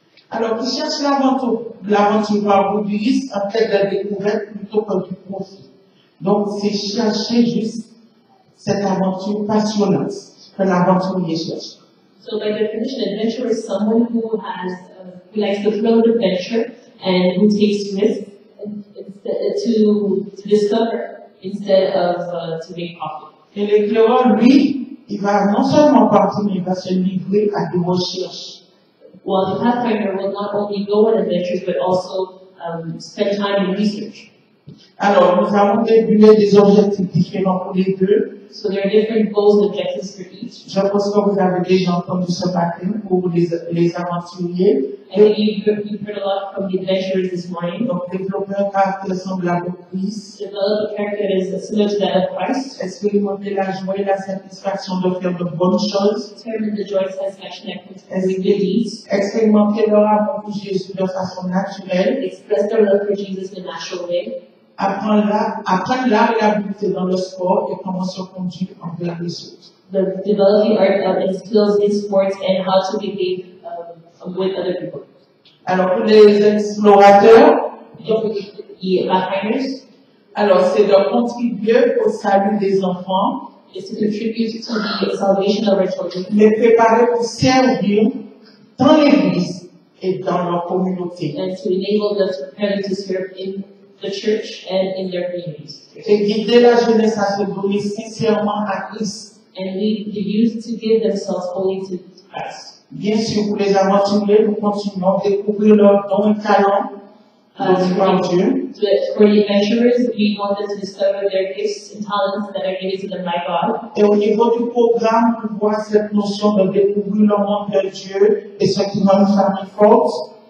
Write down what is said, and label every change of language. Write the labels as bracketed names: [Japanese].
[French] Alors, qui cherche l'aventure par bout du risque en quête de découverte plutôt que du profit. Donc, c'est chercher juste cette aventure passionnante que l'aventurier cherche. [English] So by definition, adventurer is someone who likes the thrill of adventure and who takes risks to discover instead of to make profit. [French] Et l'éclaireur, lui, il va non seulement partir, mais il va se livrer à des recherches. [English] While the pathfinder will not only go on adventures, but also spend time in research. [French] Alors, nous avons débuté des objectifs différents pour les deux. [English] So there are different goals and objectives for each. [French] Je pense que vous avez déjà entendu ce matin pour les aventuriers. [English] I think you've heard a lot from the adventurers this morning. [French] Donc, développer un caractère semblable au Christ. [English] Develop a character that is similar to that of Christ. [French] Expérimenter la joie et la satisfaction de faire de bonnes choses. [English] Determine the joy and satisfaction that comes from good deeds. [French] Expérimenter leur amour pour Jésus de façon naturelle. [English] Express their love for Jesus in a natural way. [French] Apprendre l'art et l'habileté dans le sport et comment se conduire envers les autres. [English] Develop the art and skills in sports and how to behave with other people. [French] Alors, pour les explorateurs, [English] The pathfinders, [French] alors c'est de contribuer au salut des enfants, [English] is to contribute to the salvation of our children, [French] les préparer pour servir dans l'église et dans leur communauté. [English] and to enable them to prepare them to serve in the church and in their communities. [French] Et guider la jeunesse à se donner sincèrement à Christ. [English] And lead the youth to give themselves wholly to Christ. [French] Bien sûr, pour les aventuriers, nous continuons à découvrir leurs dons et talents donnés par Dieu. [English] For the adventurers, we want them to discover their gifts and talents that are given to them by God. [French] Et au niveau du programme, nous voyons cette notion de découvrir le monde de Dieu et ce qui rend une famille forte.